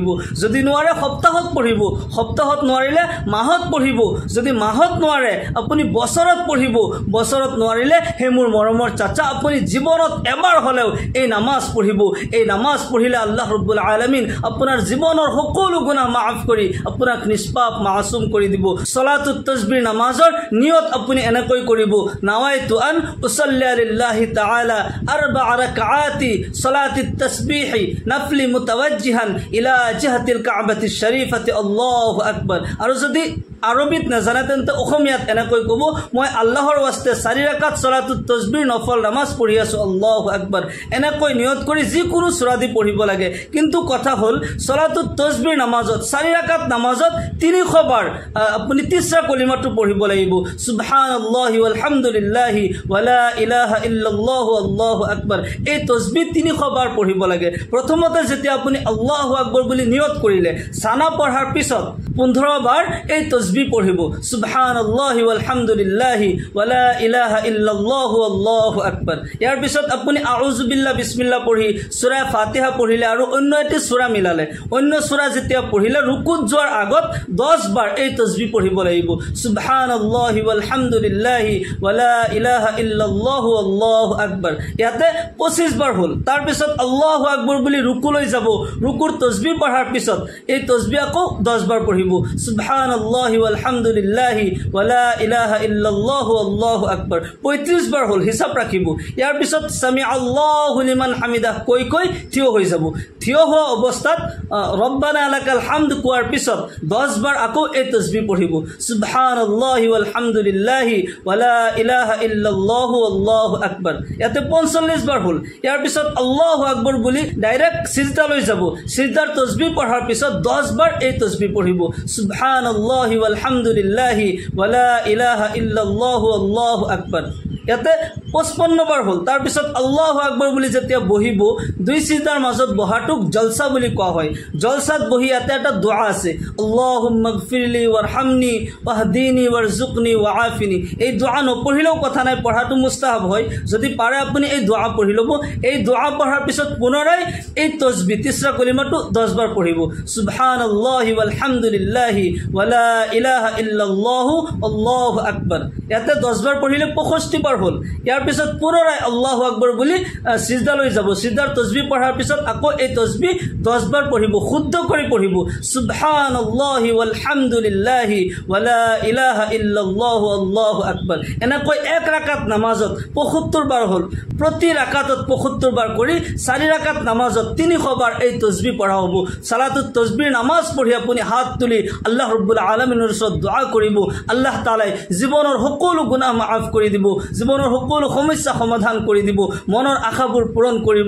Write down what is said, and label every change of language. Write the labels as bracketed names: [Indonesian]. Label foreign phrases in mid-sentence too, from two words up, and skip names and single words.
[Assamese] যদি নোৱাৰে সপ্তাহত পঢ়িব, সপ্তাহত নোৱাৰিলে মাহত পঢ়িব, যদি মাহত নোৱাৰে আপুনি বছৰত পঢ়িব, বছৰত নোৱাৰিলে হে মোৰ মৰমৰ চাচা আপুনি জীৱনত এবাৰ হ'লেও এই নামাজ পঢ়িব। এই নামাজ পঢ়িলে আল্লাহ ৰব্বুল আলামিন আপোনাৰ জীৱনৰ সকলো গুনাহ মাফ কৰি আপোনাক নিষ্পাপ মাসুম কৰি দিব। সলাতুত তাসবিহ নামাজৰ নিয়ত আপুনি এনেকৈ কৰিব, [Arabic] نويت أن أصلي لله تعالى 4 ركعات صلاة التسبيح نفلا متوجها إلى جهة الكعبة الشريفة الله أكبر. [Assamese] আৰু যদি আৰবিত নাজানে তেন্তে অসমীয়াত এনেকৈ ক'ব, মই আল্লাহৰ ৱাস্তে 4 ৰাকাত সলাতুত তসবিহ নফল নামাজ পঢ়ি আছোঁ, [Arabic] الله أكبر, [Assamese] এনেকৈ নিয়ত কৰি যিকোনো সূৰা দি পঢ়িব লাগে। কিন্তু কথা হ'ল সলাতুত তসবিহ নামাজত 4 ৰাকাত নামাজত 300 বাৰ আপুনি তিসৰা কলিমাটো পঢ়িব লাগিব, [Arabic] سبحان الله والحمد لله ولا إله إلا الله الله أكبر. [Assamese] এই তসবিহ 300 বাৰ পঢ়িব লাগে। প্ৰথমতে যেতিয়া আপুনি [Arabic] الله أكبر [Assamese] বুলি নিয়ত কৰিলে, সানা পঢ়াৰ পিছত 15 বাৰ এই তসবিহ পঢ়িব, [Arabic] سبحان الله والحمد لله ولا إله إلا الله الله أكبر. [Assamese] ইয়াৰ পিছত আপুনি [Arabic] أعوذ بالله [Assamese] বিসমিল্লাহ পঢ়ি সূৰা ফাতিহা পঢ়িলে আৰু অন্য এটি সূৰা মিলালে, অন্য সূৰা যেতিয়া পঢ়িলে ৰুকুত যোৱাৰ আগত 10 বাৰ এই তসবিহ পঢ়িব লাগিব, [Arabic] سبحان الله والحمد لله ولا إله إلا الله الله أكبر. [Assamese] ইয়াতে 25 বাৰ হ'ল। তাৰ পিছত [Arabic] الله أكبر [Assamese] বুলি ৰুকুলৈ যাব, ৰুকুৰ তসবিহ পঢ়াৰ পিছত এই তসবিহ আকৌ 10 বাৰ পঢ়িব, [Arabic] سبحان الله والحمد لله ولا إله إلا الله الله أكبر. [Assamese] 35 বাৰ হ'ল, হিচাপ ৰাখিব। ইয়াৰ পিছত [Arabic] سمع الله لمن حمده [Assamese] কৈ কৈ থিয় হৈ যাব। থিয় হোৱা অৱস্থাত [Arabic] ربنا لك الحمد [Assamese] কোৱাৰ পিছত 10 বাৰ আকৌ এই তসবিহ পঢ়িব, [Arabic] سبحان الله والحمد لله ولا إله إلا الله الله أكبر. [Assamese] ইয়াতে 45 বাৰ হ'ল। ইয়াৰ পিছত [Arabic] الله أكبر [Assamese] বুলি ডাইৰেক্ট সিজদালৈ যাব। সিজদাৰ তসবিহ পঢ়াৰ পিছত 10 বাৰ এই তসবিহ পঢ়িব, [Arabic] سبحان الله والحمد لله ولا إله إلا الله الله أكبر. [Assamese] ইয়াতে 55 বাৰ হ'ল। তাৰ পিছত [Arabic] الله أكبر [Assamese] বুলি যেতিয়া বহিব, 2 সিজদাৰ মাজত বহাটোক জলসা বুলি কোৱা হয়। জলসাত বহি ইয়াতে এটা দোয়া আছে, [Arabic] اللهم اغفر لي وارحمني واهدني وارزقني وعافني. [Assamese] এই দোয়া নপঢ়িলেও কথা নাই, পঢ়াটো মুস্তাহাব হয়। যদি পাৰে আপুনি এই দোয়া পঢ়ি ল'ব। এই দোয়া পঢ়াৰ পিছত পুনৰাই এই তসবিহ তিসৰা কলিমাটো 10 বাৰ পঢ়িব, [Arabic] سبحان الله والحمد لله ولا إله إلا الله الله أكبر. [Assamese] ইয়াতে 10 বাৰ পঢ়িলে 65 বাৰ হ'ল। ইয়াৰ পিছত পুনৰাই [Arabic] الله أكبر [Assamese] বুলি সিজদালৈ যাব। সিজদাৰ তসবিহ পঢ়াৰ পিছত আকৌ এই তসবিহ 10 বাৰ পঢ়িব, শুদ্ধ কৰি পঢ়িব, [Arabic] سبحان الله والحمد لله ولا إله إلا الله الله أكبر. [Assamese] এনেকৈ 1 ৰাকাত নামাজত 75 বাৰ হ'ল। প্ৰতি ৰাকাতত 75 বাৰ কৰি 4 ৰাকাত নামাজত 300 বাৰ এই তসবিহ পঢ়া হ'ব। সালাতুত তসবিহ নামাজ পঢ়ি আপুনি হাত তুলি আল্লাহ ৰাব্বুল আলামিনৰ ওচৰত দোয়া কৰিব। আল্লাহ তাআলাই জীৱনৰ সকলো গুনাহ মাফ কৰি দিব, জীৱনৰ সকলো সমস্যা সমাধান কৰি দিব, মনৰ আশাবোৰ পূৰণ কৰিব।